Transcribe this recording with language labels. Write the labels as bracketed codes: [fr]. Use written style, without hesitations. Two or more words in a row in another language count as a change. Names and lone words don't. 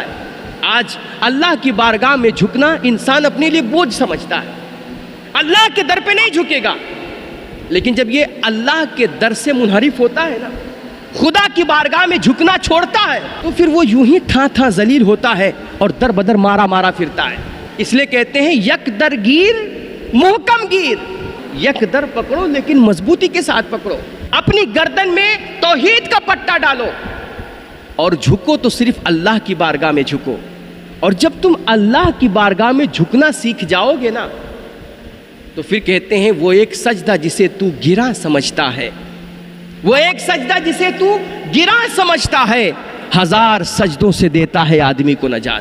[ur] آج اللہ کی بارگاہ میں جھکنا انسان اپنے لیے بوجھ سمجھتا ہے. اللہ کے در پہ نہیں جھکے گا, لیکن جب یہ اللہ کے در سے منحرف ہوتا ہے نا, خدا کی بارگاہ میں جھکنا چھوڑتا ہے, تو پھر وہ یوں ہی تھا تھا ذلیل ہوتا ہے اور در بدر مارا مارا پھرتا ہے. اس لیے کہتے ہیں [fa] یک در گیر محکم گیر, [ur] یک در پکڑو لیکن مضبوطی کے ساتھ پکڑو. اپنی گردن میں توحید کا پٹا ڈالو اور جھکو تو صرف اللہ کی بارگاہ میں جھکو. اور جب تم اللہ کی بارگاہ میں جھکنا سیکھ جاؤ گے نا, تو پھر کہتے ہیں وہ ایک سجدہ جسے تو گرا سمجھتا ہے, وہ ایک سجدہ جسے تو گرا سمجھتا ہے, ہزار سجدوں سے دیتا ہے آدمی کو نجات.